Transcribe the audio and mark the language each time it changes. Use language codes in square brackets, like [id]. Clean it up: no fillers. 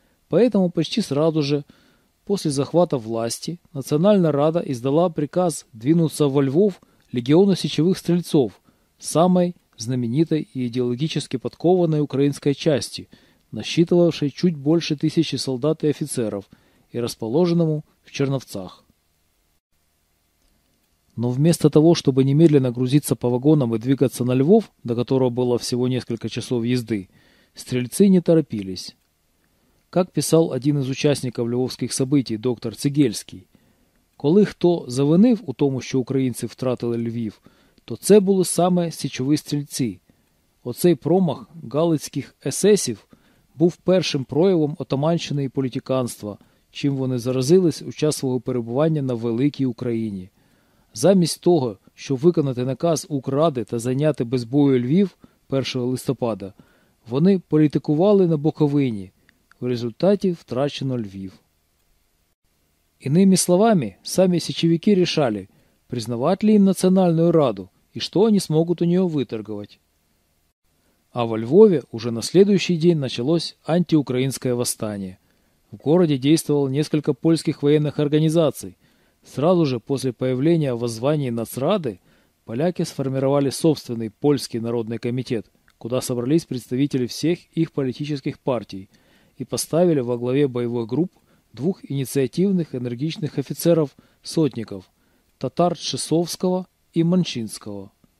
[ru] Поэтому почти сразу же, после захвата власти, Национальная Рада издала приказ двинуться во Львов легиону сечевых стрельцов, самой знаменитой и идеологически подкованной украинской части – насчитывавшей чуть больше 1000 солдат и офицеров и расположенному в Черновцах. Но вместо того, чтобы немедленно грузиться по вагонам и двигаться на Львов, до которого было всего несколько часов езды, стрельцы не торопились. Как писал один из участников львовских событий доктор Цигельский: [uk] «Коли хто завинив у тому, що українці втратили Львів, то це були саме січові стрільці. Оцей промах галицьких есесів був першим проявом отаманщини і політиканства, чим вони заразились у час свого перебування на Великій Україні. Замість того, щоб виконати наказ Укради та зайняти без бою Львів 1 листопада, вони політикували на Буковині. В результаті втрачено Львів». Іними словами, самі січовики рішали, признавати ли їм Національну Раду і що вони зможуть у нього виторгувати. [ru] А во Львове уже на следующий день началось антиукраинское восстание. В городе действовало несколько польских военных организаций. Сразу же после появления воззваний Нацрады поляки сформировали собственный польский народный комитет, куда собрались представители всех их политических партий и поставили во главе боевых групп двух инициативных энергичных офицеров-сотников – татар Чесовского и Манчинского.